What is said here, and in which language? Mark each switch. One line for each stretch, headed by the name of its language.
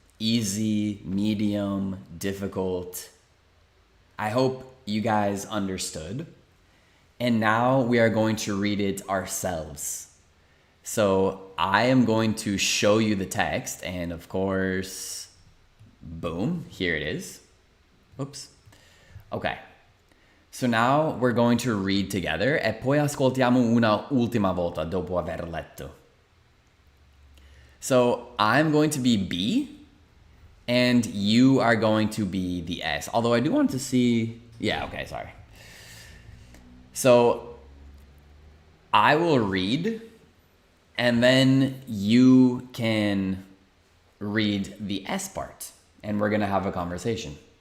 English: Easy, medium, difficult? I hope you guys understood. And now we are going to read it ourselves. So I am going to show you the text, and of course, boom, here it is. Oops. Okay. So now we're going to read together
Italian: e poi ascoltiamo una ultima volta dopo aver letto.
English: So I'm going to be B, and you are going to be the S. Although I do want to see... Yeah, okay, sorry. So I will read, and then you can read the S part, and we're going to have a conversation.